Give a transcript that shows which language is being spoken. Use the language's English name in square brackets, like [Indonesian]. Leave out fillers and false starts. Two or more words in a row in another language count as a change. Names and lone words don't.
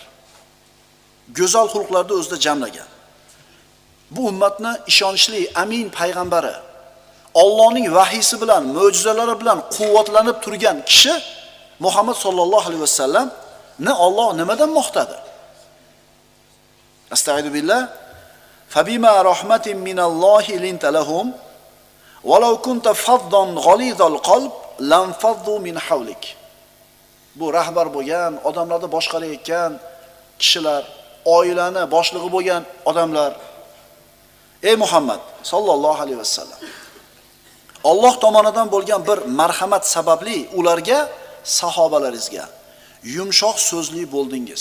[Uzbek] Go'zal xulqlarni o'zida jamlagan. Bu ummatni ishonchli, amin payg'ambari, Allohning vahiysi bilan, mo'jizalari bilan quvvatlanib turgan kishi Muhammad [Arabic] صلى الله عليه وسلم [Uzbek] Alloh nimadan maqtadi? [Arabic] أستغفر الله فبما رحمة من الله لنت لهم ولو كنت فظا غليظ القلب لانفضوا من حولك. [Uzbek] Bu rahbar bo'lgan, odamlarni boshqarayotgan kishilar, oilani boshlig'i bo'lgan odamlar. Ey Muhammad [Arabic] صلى الله عليه وسلم, [Uzbek] Alloh tomonidan bo'lgan bir marhamat sababli ularga, sahobalaringizga yumshoq so'zli bo'ldingiz.